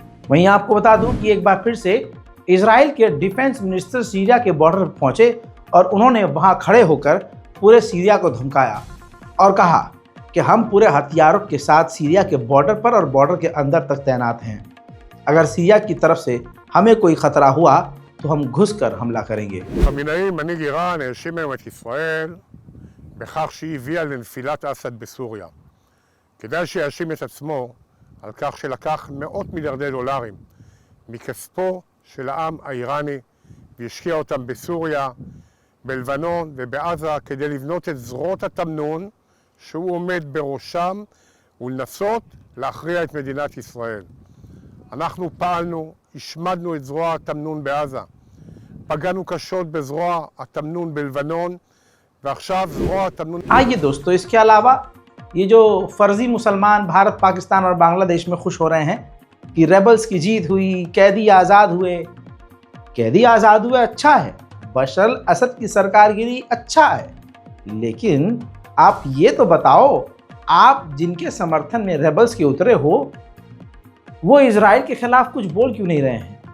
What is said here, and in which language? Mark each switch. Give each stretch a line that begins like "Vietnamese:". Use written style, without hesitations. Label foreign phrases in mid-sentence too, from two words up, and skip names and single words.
Hindi: वहीं आपको बता दूं कि एक बार फिर से इजराइल के
English: defense minister
Hindi: सीरिया के बॉर्डर पर पहुंचे और उन्होंने वहां खड़े होकर पूरे सीरिया को धमकाया और कहा कि हम पूरे हथियारों के साथ सीरिया के बॉर्डर पर और बॉर्डर के अंदर तक तैनात हैं। अगर सीरिया की तरफ से हमें कोई खतरा हुआ तो हम घुसकर हमला करेंगे।
Hebrew: חמינאי, מנהיג איראן, האשים היום את ישראל בכך שהיא הביאה לנפילת אסד בסוריה. כדאי שיאשים את עצמו על כך שלקח מאות מיליארדי דולרים מכספו של העם האיראני והשקיע אותם בסוריה, בלבנון ובעזה כדי לבנות את זרועות התמנון שהוא עומד בראשם ולנסות להכריע את מדינת ישראל. אנחנו פעלנו, השמדנו את זרוע התמנון בעזה, פגענו קשות בזרוע התמנון בלבנון, ועכשיו זרוע התמנון...
Hindi: आइए दोस्तों, इसके अलावा ये जो फर्जी मुसलमान भारत, पाकिस्तान और बांग्लादेश में खुश हो रहे हैं कि रेबल्स की जीत हुई, कैदी आज़ाद हुए। कैदी आज़ाद हुए अच्छा है, बशर अल असद की सरकारगिरी अच्छा है, लेकिन आप ये तो बताओ, आप जिनके समर्थन में रेबल्स के उतरे हो वो इजराइल के खिलाफ कुछ बोल क्यों नहीं रहे हैं?